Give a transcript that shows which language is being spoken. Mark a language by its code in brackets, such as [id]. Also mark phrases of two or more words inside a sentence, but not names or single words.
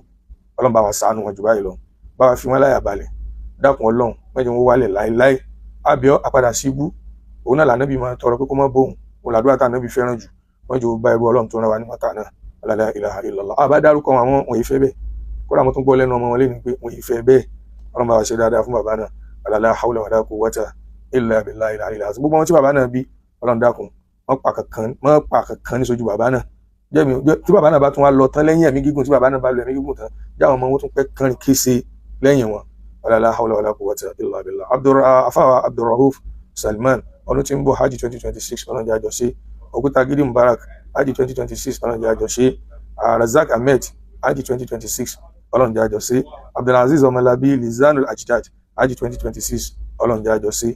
[yo] Ọlọ́run bá wa ṣàánú wọn jù báyìí lọ, bá wa fi wọ́n láyà balẹ̀, dákun Ọlọ́run má jẹ́ wọ́n wálẹ̀ láéláé. Àbíọ́ àpadà sí wú òun náà lànàbí máa tọrọ pé kó má bóun, òun làdúrà tá ànàbí fẹ́ràn jù. Wọ́n jẹ́ bá ẹrú Ọlọ́run tó rán wa ní Mẹ́kà náà. [ar] لا إله إلا الله. [yo] Àbá dárúkọ àwọn wọ̀nyí fẹ́ bẹ́ẹ̀, kódà mo tún gbọ́ lẹ́nu ọmọ wọn lẹ́nu pé wọ́n yìí fẹ́ bẹ́ẹ̀. Ọlọ́run bá wa ṣe dáadáa fún bàbá náà. [ar] لا حول ولا قوة إلا بالله العلي العظيم. [yo] Gbogbo wọn tí bàbá náà bí Ọlọ́run dákun wọ́n pa kankan ní sójú bàbá náà. Tí bàbá náà bá tún wá lọ tán lẹ́yìn ẹ̀mí gígùn, tí bàbá náà bá lọ ẹ̀mí gígùn tán, jáwọn ọmọ wọn tún pẹ́ kánrin kése lẹ́yìn wọn [ar] لا حول ولا قوة إلا بالله. [yo] Afawa Abdulrauf Salman ọdún tí ń bọ̀ hajj 2026 ọlọ́njẹ́ àjọṣe. Ògúntagídí Mubarak hajj 2026 ọlọ́njẹ́ àjọṣe. Razak Ahmed hajj 2026 ọlọ́njẹ́ àjọṣe. Abdulaziz Ọmọlábí Lizanul Ajdad hajj 2026 ọlọ́njẹ́ àjọṣe.